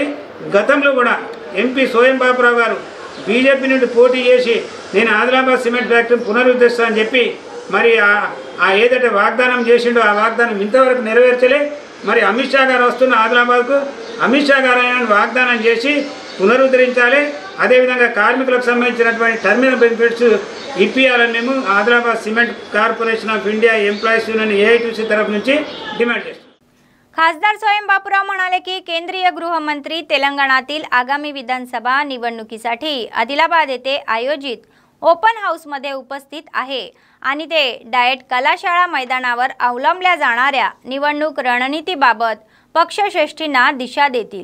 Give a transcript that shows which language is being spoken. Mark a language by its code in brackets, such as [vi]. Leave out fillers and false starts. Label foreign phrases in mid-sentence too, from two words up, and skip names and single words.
[te] గతంలో కూడా ఎంపీ సోయం బాపురావు గారు బీజేపీ నుండి పోటీ చేసి నేను ఆదిలాబాద్ సిమెంట్ ఫ్యాక్టరీని పునరుద్ధరిస్తా అని చెప్పి మరి ఏదైతే వాగ్దానం చేసిండో ఆ వాగ్దానం ఇంతవరకు నెరవేర్చలే. మరి అమిత్ షా గారు వస్తున్న ఆదిలాబాద్కు అమిత్ షా గారు ఆయన వాగ్దానం చేసి పునరుద్ధరించాలి. అదేవిధంగా కార్మికులకు సంబంధించినటువంటి [en] terminal benefits [te] ఇప్పియాలని మేము ఆదిలాబాద్ సిమెంట్ కార్పొరేషన్ ऑफ इंडिया ఎంప్లాయీస్ యూనియన్ ఏఐటీసీ తరఫు నుంచి డిమాండ్ చేస్తున్నాం. [mr] खासदार सोयम बापूराव म्हणाले की केंद्रीय गृहमंत्री तेलंगणातील आगामी विधानसभा निवडणुकीसाठी आदिलाबाद येथे आयोजित ओपन हाऊसमध्ये उपस्थित आहे आणि ते डाएट कलाशाळा मैदानावर अवलंबल्या जाणाऱ्या निवडणूक रणनीतीबाबत पक्षश्रेष्ठींना दिशा देतील.